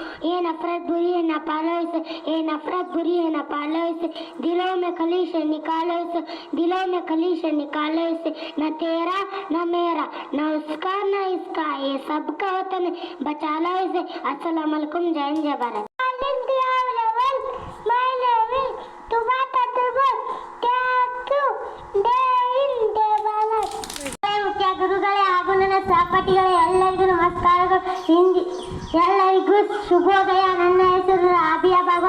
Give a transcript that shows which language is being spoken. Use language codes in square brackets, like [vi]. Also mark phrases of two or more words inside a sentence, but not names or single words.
[hi] ये नफरत बुरी है, न पालो इसे। ये नफरत बुरी है, न पालो इसे। दिलों में खली से निकालो इसे। दिलों में खली से निकालो इसे। न तेरा न मेरा न उसका न इसका, ये सबका वतन है, बचा लो इसे। [ar] السلام عليكم. [hi] जय हिंद, जय भारत। [kn] ಮುಖ್ಯ ಗುರುಗಳೇ ಹಾಗೂ ನನ್ನ ಸಹಪಾಠಿಗಳೇ ಎಲ್ಲರಿಗೂ ನಮಸ್ಕಾರಗಳು. ಎಲ್ಲರಿಗೂ ಶುಭೋದಯ. ನನ್ನ ಹೆಸರು ರಾಬಿಯಾ ಬಾಗು.